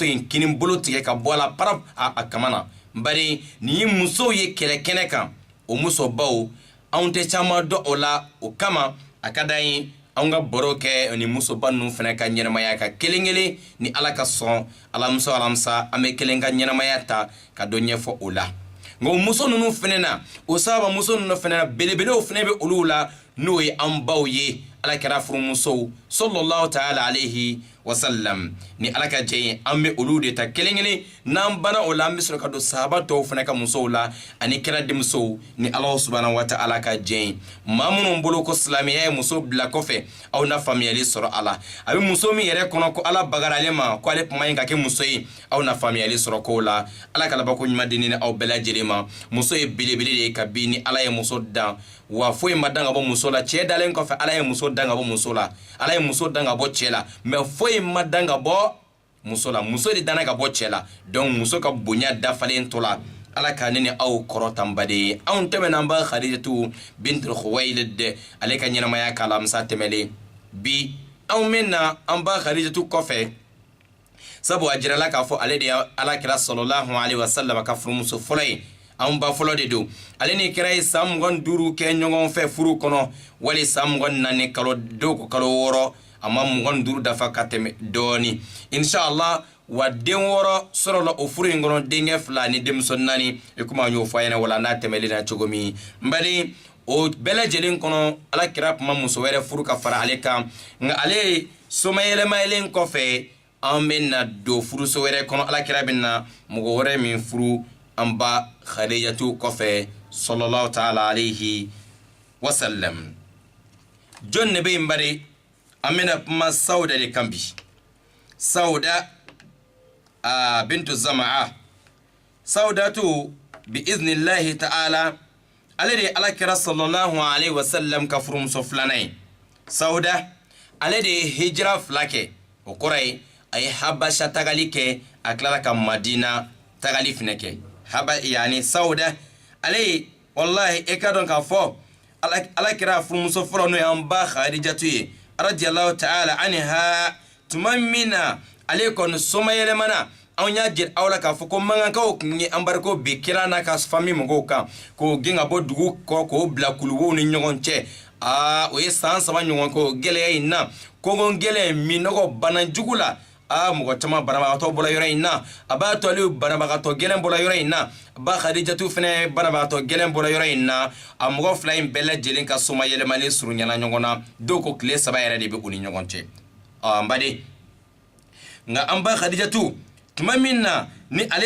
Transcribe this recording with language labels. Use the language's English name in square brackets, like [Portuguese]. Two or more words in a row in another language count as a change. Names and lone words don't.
[Bambara] in kini bolo tigɛ ka bɔ a la para a kama na bari nin ye musow ye kɛlɛ kɛnɛ kan o musobaw anw tɛ caman dɔn o la o kama a ka d'an ye anw ka baro kɛ ni musoba ninnu fana ka ɲɛnamaya ka kelen kelen ni ala ka sɔn alamisa alamisa an bɛ kelen ka ɲɛnamaya ta ka dɔ ɲɛfɔ o la nka o muso ninnu fana na o sahaba muso ninnu fana na belebelew fana bɛ olu la n'o ye an baw ye ala kɛra furumusow [Arabic] صلى الله تعالى عليه وسلم [Bambara] ni ala ka jɛ ye an bɛ olu de ta kelen kelen n'an banna o la an bɛ sɔrɔ ka don sahaba tɔw fana ka musow la ani kɛra denmusow ni ala [Arabic] سبحانه وتعالى [Bambara] ka jɛ ye maa minnu bolo ko silamɛya ye muso bila kɔfɛ aw na faamuyali sɔrɔ a la a bɛ muso min yɛrɛ kɔnɔ ko ala bagara ale ma ko ale kuma in ka kɛ muso ye aw na faamuyali sɔrɔ ko la ala ka labako ɲuman di ni aw bɛɛ lajɛlen ma muso ye belebele de ye kabi ni ala ye muso dan wa foyi ma dan ka bɔ muso la cɛ dalen kɔfɛ ala ye muso dan ka bɔ muso la ala ye muso dan ka bɔ cɛ la mɛ foyi ma dan ka bɔ muso la muso de danna ka bɔ cɛ la donc muso ka bonya dafalen to la ala ka ne ni aw kɔrɔtan baden anw tɛmɛna an ba khadijatu bintul khuwailid ale ka ɲɛnamaya k'a la masa tɛmɛlen bi anw min na an ba khadijatu kɔfɛ sabu a jirala k'a fɔ ale de ye alakira [Arabic] صلى الله عليه وسلم [Bambara] ka furumuso fɔlɔ ye anw ba fɔlɔ de don ale ni kira ye san 25 kɛ ɲɔgɔn fɛ furu kɔnɔ wali san 24 kalo dɔw ko kalo 6 a ma 25 dafa ka tɛmɛ dɔɔni inshallah wa den 6 sɔrɔla o furu in kɔnɔ denkɛ 2 ni denmuso 4 e kuma an y'o fɔ a ɲɛna wala n'a tɛmɛlen na cogo min n bari o bɛɛ lajɛlen kɔnɔ ala kira kuma muso wɛrɛ furu ka fara ale kan nka ale somayɛlɛmayɛlen kɔfɛ an bɛna don furuso wɛrɛ kɔnɔ ala kira bɛna mɔgɔ wɛrɛ min furu an ba khadijatu kɔfɛ [Arabic] صلى الله تعالى عليه وسلم [Bambara] jɔn ne bɛ yen bari an bɛna kuma sauda de kan bi sauda bintu zama'a saudatu [Arabic] بإذن الله تعالى [Bambara] ale de ala kira [Arabic] صلى الله عليه وسلم [Bambara] ka furumuso filanan ye sauda ale de ye hijira 2 kɛ o kɔrɔ ye a ye habasha tagali kɛ a tilala ka madina tagali fana kɛ yani sauda ale wallahi e ka dɔn k'a fɔ ala kira furumuso fɔlɔ n'o ye an ba khadijatu ye [Arabic] رضي الله تعالى عنها [Bambara] tuma min na ale kɔni somayɛlɛmana anw y'a jira aw la k'a fɔ ko mankankaw tun ye anbariko bi kira n'a ka fami mɔgɔw kan k'o gɛn ka bɔ dugu kɔ k'o bila kuluwow ni ɲɔgɔn cɛ o ye san 3 ɲɔgɔn k'o gɛlɛya in na kɔngɔ gɛlɛya minɔgɔ bana jugu la mɔgɔ caman banabagatɔ bɔra yɔrɔ in na a b'a to ale banabagatɔ gɛlɛn bɔra yɔrɔ in na ba khadijatu fɛnɛ banabagatɔ gɛlɛn bɔra yɔrɔ in na a mɔgɔ 2 in bɛɛ lajɛlen ka soma yɛlɛmalen surunyana ɲɔgɔn na dɔw ko tile 3 yɛrɛ de bɛ u ni ɲɔgɔn cɛ n baden nka an ba khadijatu tuma min na ni ale